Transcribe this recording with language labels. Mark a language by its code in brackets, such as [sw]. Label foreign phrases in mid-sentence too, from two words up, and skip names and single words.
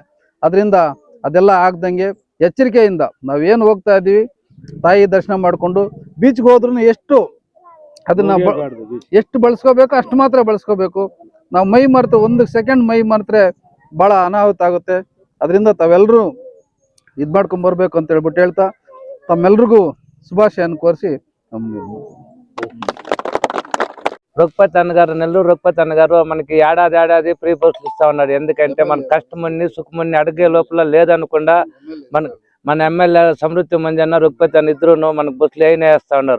[kn] ಅದರಿಂದ ಅದೆಲ್ಲ ಆಗ್ದಂಗೆ ಎಚ್ಚರಿಕೆಯಿಂದ ನಾವೇನು ಹೋಗ್ತಾ ಇದ್ದೀವಿ, ತಾಯಿ ದರ್ಶನ ಮಾಡಿಕೊಂಡು ಬೀಚ್ಗೆ ಹೋದ್ರೂ ಅದನ್ನ ಎಷ್ಟು ಬಳಸ್ಕೋಬೇಕು ಅಷ್ಟು ಮಾತ್ರ ಬಳಸ್ಕೋಬೇಕು. ನಾವು ಮೈ ಮರೆತು 1 ಸೆಕೆಂಡ್ ಮೈ ಮರೆತ್ರೆ ಭಾಳ ಅನಾಹುತ ಆಗುತ್ತೆ. ಅದರಿಂದ ತಾವೆಲ್ಲರೂ ಇದು ಮಾಡ್ಕೊಂಡು ಬರ್ಬೇಕು ಅಂತ ಹೇಳ್ಬಿಟ್ಟು ಹೇಳ್ತಾ [te] తమ్మెల్రిಗೂ శుభాశయాన్ని కోరి రఘుపతి అన్నగారు నెల్లూరు రఘుపతి అన్నగారు మనకి ఏడాది ఫ్రీ బస్సులు ఇస్తా ఉన్నారు. ఎందుకంటే మన కష్టమని సుఖమని అడిగే లోపల లేదనుకుండా మన ఎమ్మెల్యే సమృద్ధి మంజన్న రఘుపతి అన్న ఇద్దరు మనకు బస్సులు వేస్తా ఉన్నారు.